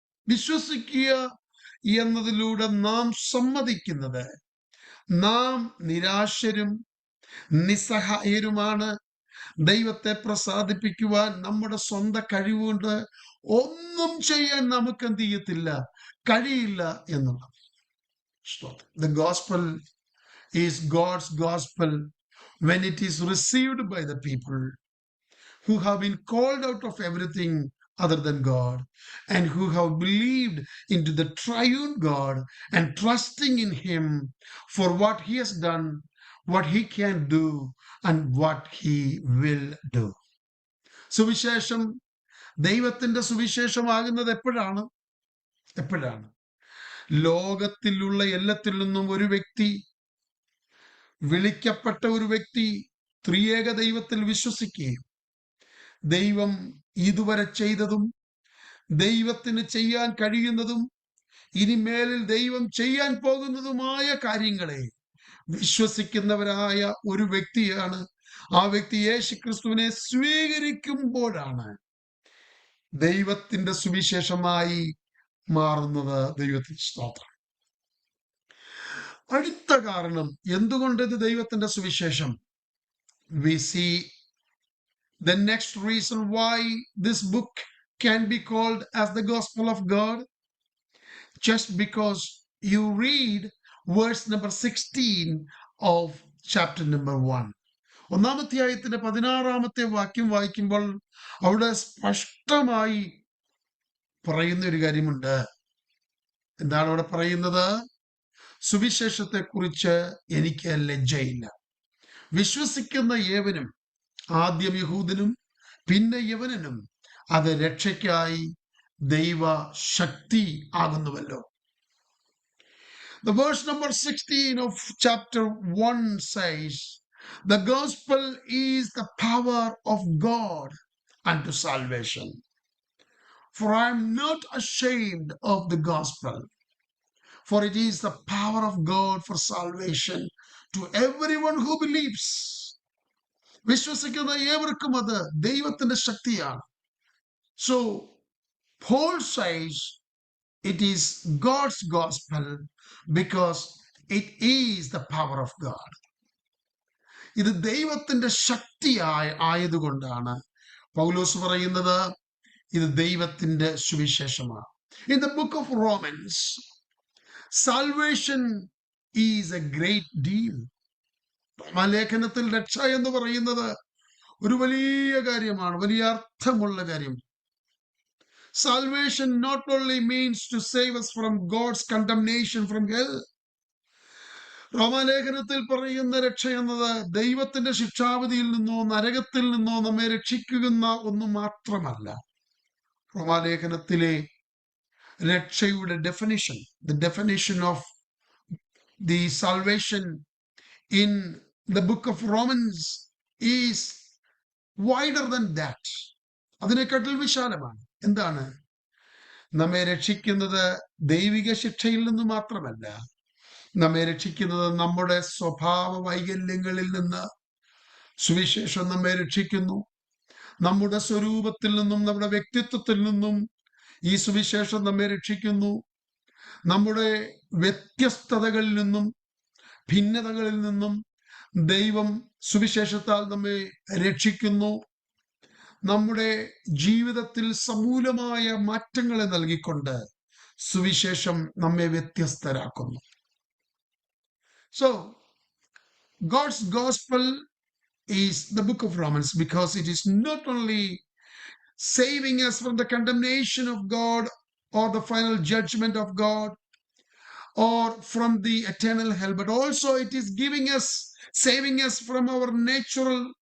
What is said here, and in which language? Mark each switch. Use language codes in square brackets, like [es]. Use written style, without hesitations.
[ml] വിശ്വസിക്കുക എന്നതിലൂടെ നാം സമ്മതിക്കുന്നത് നാം നിരാശരും നിസ്സഹായരുമാണ്. ദൈവത്തെ പ്രസാദിപ്പിക്കുവാൻ നമ്മുടെ സ്വന്തം കഴിവുകൊണ്ട് ഒന്നും ചെയ്യാൻ നമുക്ക് എന്ത് ചെയ്യത്തില്ല, കഴിയില്ല എന്നുള്ളത്. [en] The gospel is God's gospel when it is received by the people who have been called out of everything other than God, and who have believed into the triune God and trusting in Him for what He has done, what He can do, and what He will do. [ml] സുവിശേഷം, ദൈവത്തിന്റെ സുവിശേഷമാകുന്നത് എപ്പോഴാണ്? ലോകത്തിലുള്ള എല്ലാത്തിൽ നിന്നും ഒരു വ്യക്തി, വിളിക്കപ്പെട്ട ഒരു വ്യക്തി ത്രിയേക ദൈവത്തിൽ വിശ്വസിക്കുകയും ദൈവം ഇതുവരെ ചെയ്തതും ദൈവത്തിന് ചെയ്യാൻ കഴിയുന്നതും ഇനിമേലിൽ ദൈവം ചെയ്യാൻ പോകുന്നതുമായ കാര്യങ്ങളെ വിശ്വസിക്കുന്നവരായ ഒരു വ്യക്തിയാണ്. ആ വ്യക്തി യേശുക്രിസ്തുവിനെ സ്വീകരിക്കുമ്പോഴാണ് ദൈവത്തിന്റെ സുവിശേഷമായി മാറുന്നത്. ദൈവത്തിന് സ്തോത്രം. അടുത്ത കാരണം എന്തുകൊണ്ട് ഇത് ദൈവത്തിന്റെ സുവിശേഷം, [en] we see the next reason why this book can be called as the gospel of God, just because you read verse number 16 of chapter number 1. [ml] ഒന്നാമത്തെ അധ്യായത്തിന്റെ 16-ാമത്തെ വാക്യം വായിക്കുമ്പോൾ അവിടെ സ്പഷ്ടമായി പറയുന്ന ഒരു കാര്യമുണ്ട്. എന്താണ് അവിടെ പറയുന്നത്? സുവിശേഷത്തെ കുറിച്ച് എനിക്ക് ലജ്ജയില്ല. വിശ്വസിക്കുന്ന ഏവനും, ആദ്യം യഹൂദനും പിന്നെ യവനനും, അത് രക്ഷയ്ക്കായി ദൈവ ശക്തി ആകുന്നുവല്ലോ. [en] The verse number 16 of chapter 1 says, the gospel is the power of God unto salvation. For I am not ashamed of the gospel, for it is the power of God for salvation to everyone who believes. [ml] വിശ്വസിക്കുന്ന ഏവർക്കും അത് ദൈവത്തിന്റെ ശക്തിയാണ്. [en] So Paul says it is God's gospel because it is the power of God. [ml] ഇത് ദൈവത്തിന്റെ ശക്തിയായതുകൊണ്ടാണ് പൗലോസ് പറയുന്നത് ഇത് ദൈവത്തിന്റെ സുവിശേഷമാണ്. [en] In the book of Romans, salvation is a great deal. [ml] റോമാലേഖനത്തിൽ രക്ഷ എന്ന് പറയുന്നത് ഒരു വലിയ കാര്യമാണ്, വലിയ അർത്ഥമുള്ള കാര്യം. [en] Salvation not only means to save us from God's condemnation from hell. [ml] റോമാലേഖനത്തിൽ പറയുന്ന രക്ഷ എന്നത് ദൈവത്തിന്റെ ശിക്ഷാവിധിയിൽ നിന്നോ നരകത്തിൽ നിന്നോ നമ്മെ രക്ഷിക്കുന്ന ഒന്നു മാത്രമല്ല. റോമാലേഖനത്തിലെ രക്ഷയുടെ definition, [en] the definition of the salvation in the book of Romans is wider than that. [ml] അതിനെക്കാട്ടിൽ വിശാലമാണ്. എന്താണ്? നമ്മെ രക്ഷിക്കുന്നത് ദൈവിക ശിക്ഷയിൽ നിന്ന് മാത്രമല്ല, നമ്മെ രക്ഷിക്കുന്നത് നമ്മുടെ സ്വഭാവ വൈകല്യങ്ങളിൽ നിന്ന്. സുവിശേഷം നമ്മെ രക്ഷിക്കുന്നു. നമ്മുടെ സ്വരൂപത്തിൽ നിന്നും നമ്മുടെ വ്യക്തിത്വത്തിൽ നിന്നും ഈ സുവിശേഷം നമ്മെ രക്ഷിക്കുന്നു. നമ്മുടെ വ്യത്യസ്തതകളിൽ നിന്നും ഭിന്നതകളിൽ നിന്നും ദൈവം സുവിശേഷത്താൽ നമ്മെ രക്ഷിക്കുന്നു. നമ്മുടെ ജീവിതത്തിൽ സമൂലമായ മാറ്റങ്ങളെ നൽകിക്കൊണ്ട് സുവിശേഷം നമ്മെ വ്യത്യസ്തരാക്കുന്നു. [en] So God's gospel is the book of Romans because it is not only saving us from the condemnation of God or the final judgment of God or from the eternal hell, but also it is saving us from our natural